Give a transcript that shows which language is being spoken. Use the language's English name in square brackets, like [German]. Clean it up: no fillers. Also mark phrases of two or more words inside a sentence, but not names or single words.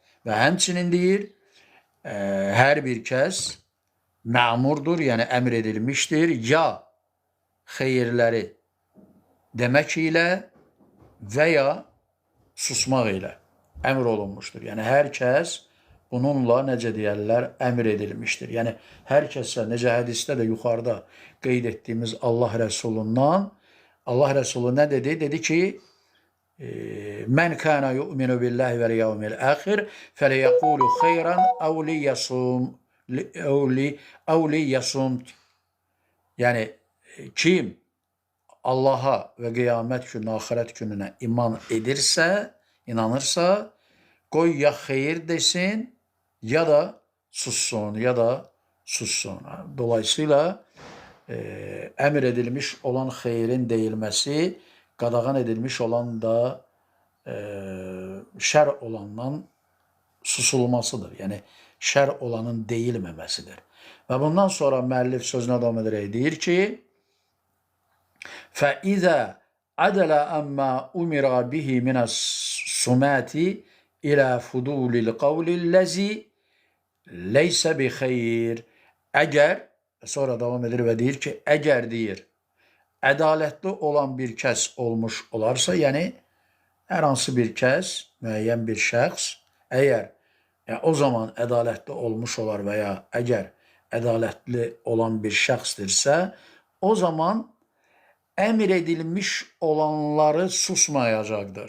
[Azerbaijani] Və həmçinin deyir, hər bir kəs mə'murdur, yəni əmr edilmişdir, ya xeyirləri demək ilə və ya susmaq ilə əmr olunmuşdur. Yəni, hər kəs bununla necə deyərlər, əmr edilmişdir. Yəni, hər kəsə, necə hədisdə də yuxarıda qeyd etdiyimiz Allah Rəsulundan, Allah Rəsulu nə dedi? Dedi ki, [Arabic] من كان يؤمن بالله واليوم الآخر فليقل خيرا أو ليصمت. [Azerbaijani] Yəni, kim Allaha və qiyamət gününə, axirət gününə iman edirsə, inanırsa, qoy ya xeyir desin, ya da sussun, Dolayısıyla əmr edilmiş olan xeyrin deyilməsi, qadağan edilmiş olan da şər olandan susulmasıdır. Yəni, şər olanın deyilməməsidir. Və bundan sonra müəllif sözünə davam edərək deyir ki, [Arabic] فَإِذَا عَدَلَ أَمَّا أُمِرَ بِهِ مِنَ السُّمَاتِ إِلَى فُدُولِ الْقَوْلِ الَّذِي لَيْسَ بِخَيْرٍ. [Azerbaijani] Əgər, sonra davam edir və deyir ki, əgər deyir, ədalətli olan bir kəs olmuş olarsa, yəni hər hansı bir kəs, müəyyən bir şəxs, əgər o zaman ədalətli olmuş olar və ya əgər ədalətli olan bir şəxsdirsə, o zaman əmr edilmiş olanları susmayacaqdır.